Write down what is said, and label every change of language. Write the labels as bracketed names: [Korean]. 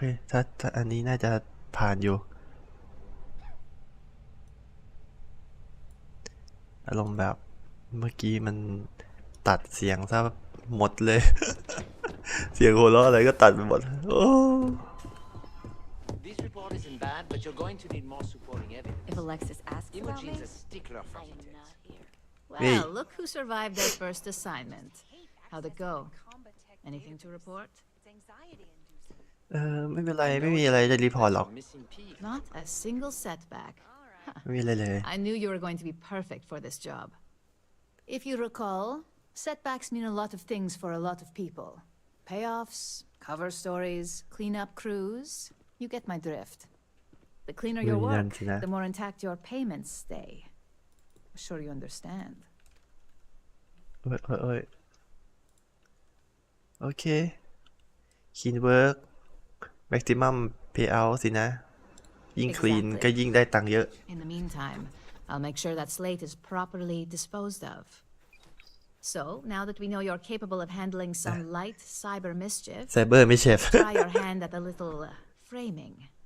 [Thai] ถ้าอันนี้น่าจะผ่านอยู่ อารมณ์แบบเมื่อกี้มันตัดเสียงซะหมดเลย เสียงหัวเราะอะไรก็ตัดไปหมด โอ้ [English] This report isn't bad, but you're going to need more supporting evidence. If Alexis asks about me, Imogen's a stickler for I am details. not here. Hey. Well, look who survived their first assignment. How'd it go? Anything to report? [Thai] ไม่เป็นไรไม่มีอะไรจะรีพอร์ตหรอก [English] Missing piece. Not a single setback. [Thai] ไม่มีอะไรเลย [English] I knew you were going to be perfect for this job. If you recall, setbacks mean a lot of things for a lot of people. Payoffs, cover stories, cleanup crews. You get my drift. The cleaner your work, the more intact your payments stay. I'm sure you understand. [Thai] โอ้ยโอเค [English] clean work maximum payout [Thai] สินะ ยิ่ง clean ก็ยิ่งได้ตังค์เยอะ [English] In the meantime, I'll make sure that slate is properly disposed of. So, now that we know you're capable of handling some light cyber mischief, [Thai] ไซเบอร์ไม่เชฟ [English] try your hand at a little framing.